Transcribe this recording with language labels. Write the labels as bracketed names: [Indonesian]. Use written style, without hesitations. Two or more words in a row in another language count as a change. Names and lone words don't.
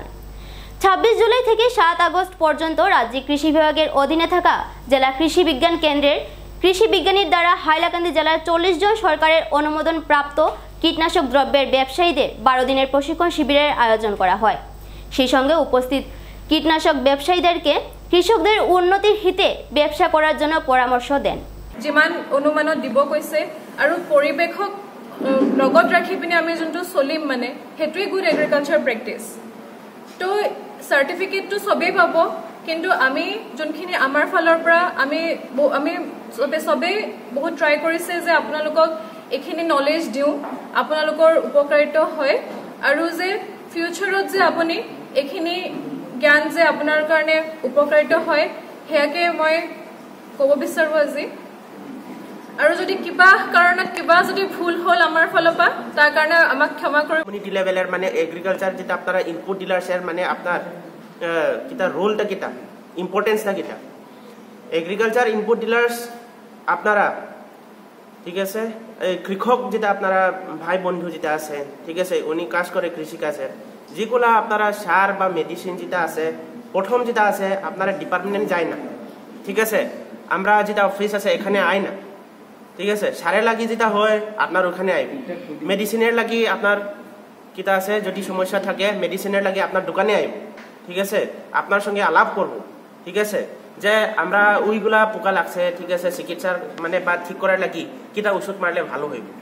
[Bangla] 26 জুলাই থেকে 7 আগস্ট পর্যন্ত রাজ্যিক কৃষি বিভাগের অধীনে থাকা জেলা কৃষি বিজ্ঞান কেন্দ্রের কৃষি বিজ্ঞানীর দ্বারা হাইলাকান্দি জেলার 40 জন সরকারের অনুমোদন প্রাপ্ত কীটনাশক দ্রব্যের ব্যবসায়ীদের 12 দিনের প্রশিক্ষণ শিবিরের আয়োজন করা হয়। সেই সঙ্গে উপস্থিত কীটনাশক ব্যবসায়ীদেরকে কৃষকদের উন্নতির হিতে ব্যবসা করার জন্য পরামর্শ দেন। [Assamese] যিমান অনুমানত দিব কৈছে আৰু পৰিৱেশক লগত ৰাখি পিনে আমি যোনটো চলিম মানে সেইটোৱে [English] good agriculture practice. [Assamese] তো চাৰ্টিফিকেটটো সবেই পাব, কিন্তু আমি যোনখিনি আমাৰ ফালৰ পৰা আমি সবেই বহুত ট্ৰাই কৰিছে যে আপোনালোকক এইখিনি নলেজ দিওঁ, আপোনালোকৰ উপকাৰিত হয় আৰু যে ফিউচাৰত যে আপুনি এইখিনি জ্ঞান যে আপোনাৰ কাৰণে উপকাৰিত হয় সেয়াকে মই ক'ব বিচাৰোঁ আজি। আৰু যদি কিবা কাৰণত কিবা যদি ভুল হ'ল আমাৰ ফালৰ পৰা তাৰ কাৰণে আমাক ক্ষমা কৰিব। [English] community level [Sylheti] মানে এগ্রিকালচার যেটা আপনারা [English] input dealers [Sylheti] মানে আপনার কিতা রোলটা কিতা ইম্পর্টেন্সটা কিতা [English] agriculture input dealers [Sylheti] আপনারা ঠিক আছে কৃষক যেটা আপনারা ভাই বন্ধু যেটা আছে ঠিক আছে উনি কাজ করে কৃষিকাজের যেগুলো আপনারা সার বা মেডিসিন যেটা আছে প্রথম যেটা আছে আপনারা ডিপার্টমেন্ট যায় না, ঠিক আছে আমরা যেটা অফিস আছে এখানে আয় না, ঠিক আছে সারের লাগি যেটা হয় আপনার ওখানে আইব, মেডিসিনের লাগি আপনার কিতা আছে যদি সমস্যা থাকে মেডিসিনের লাগি আপনার দোকানে আইব, ঠিক আছে আপনার সঙ্গে আলাপ করব, ঠিক আছে যে আমরা ওইগুলা পোকা লাগছে ঠিক আছে চিকিৎসার মানে বা ঠিক করার লাগি কিতা ওষুধ মারলে ভালো হইব।